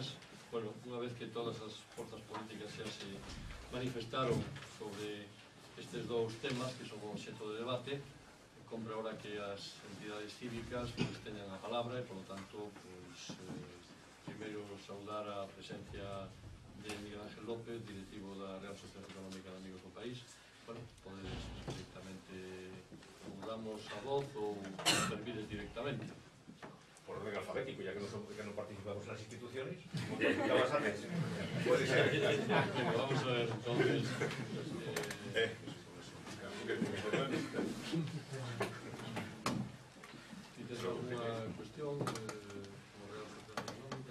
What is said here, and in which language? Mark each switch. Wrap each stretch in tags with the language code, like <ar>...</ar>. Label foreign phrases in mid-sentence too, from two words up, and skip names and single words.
<gl>Bueno, unha vez que todas as forzas políticas xa se manifestaron sobre estes dous temas que son o obxecto de debate, compre ahora que as entidades cívicas pues, teñan a palabra e,</gl> <es>por lo tanto,</es> <gl>pues, primeiro saudar a presencia de Miguel Ángel López, directivo da Real Sociedade Económica de Amigos do País. Bueno, podedes directamente, mudamos a voz ou intervires directamente.</gl> <es>Por orden alfabético, ya que no participamos en las instituciones, como participabas antes. Puede ser. Vamos a ver, entonces... ¿Tienes alguna cuestión como Real Sociedade Económica?</es>